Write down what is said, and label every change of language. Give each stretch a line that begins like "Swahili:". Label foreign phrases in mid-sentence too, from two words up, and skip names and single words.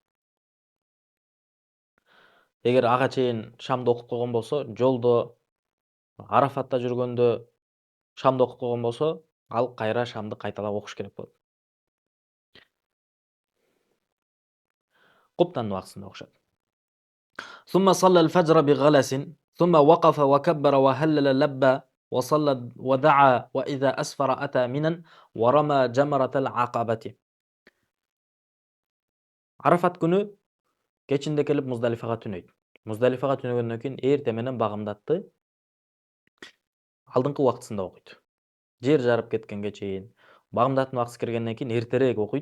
Kyrgyz: Эгер ага чейин шамды окуп койгон болсо, жолдо, Арафатта жүргөндө шамды окуп койгон болсо, ал кайра шамды кайталап окуш керек болот. Куптандын убактысында окушат.
Arabic: ثم صلى الفجر بغلس ثم وقف وكبر وهلل ولبى وصلى ودعا وإذا أسفر أتى منى ورمى جمرة العقبة.
Kyrgyz: Арафат күнү кечинде келип Муздалифага түнөйт. Муздалифага түнөгөндөн кийин эрте менен багымдатты алдыңкы убактысында окуйт. Жер жарып кеткенге чейин, багымдаттын убактысы киргенден кийин эртерээк окуйт.